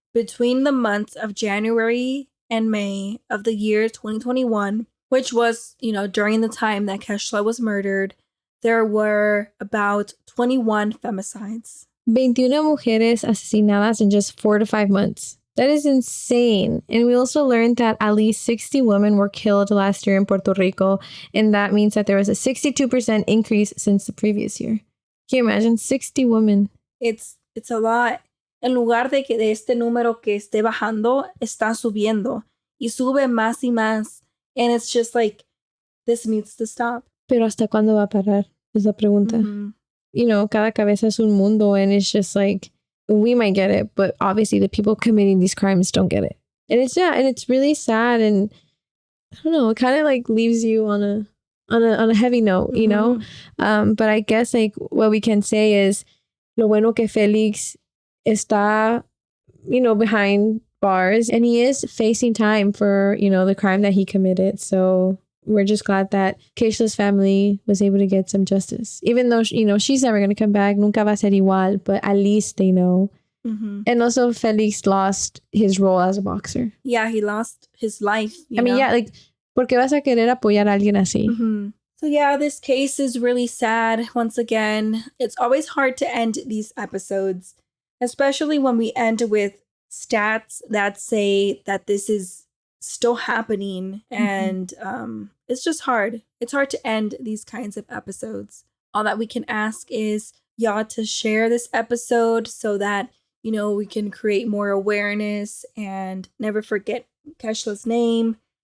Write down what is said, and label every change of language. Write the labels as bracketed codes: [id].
[en] Between the months of January and May of the year 2021, which was, you know, during the time that Keishla was murdered, there were about 21 femicides. 21 [es] mujeres asesinadas [en] in just 4 to 5 months. That is insane. And we also learned that at least 60 women were killed last year in Puerto Rico. And that means that there was a 62% increase since the previous year. Can you imagine? 60 women. It's a lot. [es] En lugar de que de este número que esté bajando, está subiendo. Y sube más y más. [en] And it's just like, this needs to stop. [es] Pero ¿hasta cuándo va a parar? Es la pregunta. [en] You know, [es] cada cabeza es un mundo, [en] and it's just like, we might get it, but obviously the people committing these crimes don't get it. And it's really sad, and I don't know, it kind of like leaves you on a heavy note, you know? But I guess like what we can say is, [es] lo bueno que Felix está, [en] you know, behind bars, and he is facing time for, you know, the crime that he committed. So we're just glad that Keishla's family was able to get some justice. Even though, you know, she's never going to come back. [es] Nunca va a ser igual. [en] But at least they know. And also Felix lost his role as a boxer. Yeah, he lost his life. I mean, yeah, like, [es] ¿por qué vas a querer apoyar a alguien así? [en] So yeah, this case is really sad. Once again, it's always hard to end these episodes, especially when we end with stats that say that this is still happening, and it's just hard. It's hard to end these kinds of episodes. All that we can ask is y'all to share this episode so that, you know, we can create more awareness and never forget Keishla's name.